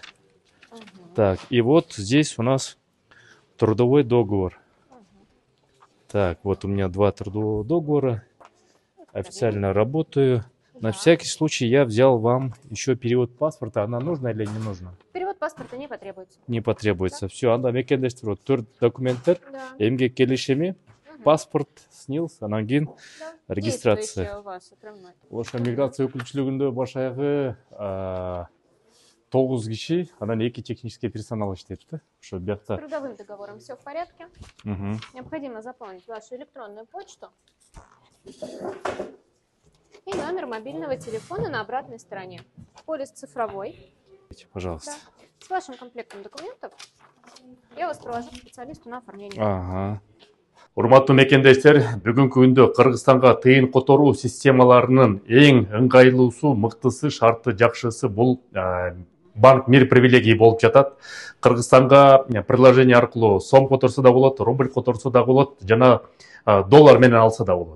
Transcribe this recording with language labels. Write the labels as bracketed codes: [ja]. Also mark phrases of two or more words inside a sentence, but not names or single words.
[ru] Так, и вот здесь у нас трудовой договор. Так, вот у меня 2 трудового договора. Официально работаю. На всякий случай я взял вам еще перевод паспорта. Она нужна или не нужна? Перевод паспорта не потребуется. Не потребуется. Да. Все, [ky] анда мекендештер. Вот 4 документтер. Да. Эмгек келишими, паспорт, СНИЛС, анан кийин регистрация. [ru] Действующий у вас прерывной. [ky] Ошо миграция өкүлчүлүгүндө баш аягы 9 киши, анан 2 [ru] технический персонал [ky] иштейт да. Ошо [ru] С [ky] биякта. [ru] трудовым договором все в порядке. Необходимо заполнить вашу электронную почту и номер мобильного телефона на обратной стороне. Полис цифровой. Пожалуйста. Да. С вашим комплектом документов я вас провожу к специалисту на оформление. Ага. [ky] Урматтуу мекендештер, бүгүнкү күндө Кыргызстанга тыйын которуу системаларынын эң ыңгайлуусу, мыктысы, шарты жакшысы бул банк мир привилегии болуп жатат. Кыргызстанга приложение аркылуу сом которсо да болот, рубль которсо да болот, жана доллар менен алса да болот.